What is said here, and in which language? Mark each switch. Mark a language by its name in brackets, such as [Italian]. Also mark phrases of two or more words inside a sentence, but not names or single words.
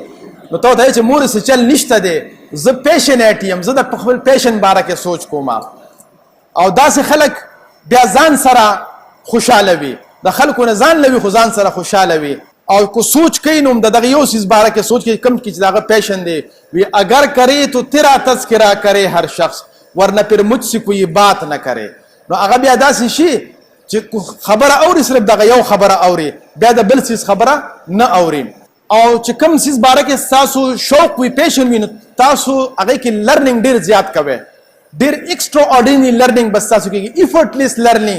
[Pashto] نو ته ورته وایي چې مور څه چل نشته دی، زه پیشنیټ یم، زه د خپل پیشن باره کې سوچ کوم. او داسې خلک بیا ځان سره خوشحاله وي، د خلکو نه ځان لوي خو ځان سره خوشحاله وي. او کو سوچ کوي نو د دغه یو څیز باره کې سوچ کوي کم کې چې دغه پیشن دی. [Urdu] وی اگر کرے تو تیرا تذکرہ کرے هر شخص، ورنہ پھر مجھ سے کوئی بات نہ کرے. [Pashto] نو هغه بیا داسې شي چې خبره اوري، صرف دغه یو خبره اوري، بیا د بل څیز خبره نه اوري. او چې کوم څیز باره کې ستاسو شوق وي، پیشن وي، نو تاسو هغې کې لرننګ ډېر زیات کوئ، ډېر [English] extraordinary learning [Pashto] بس تاسو کېږي، [English] effortless learning.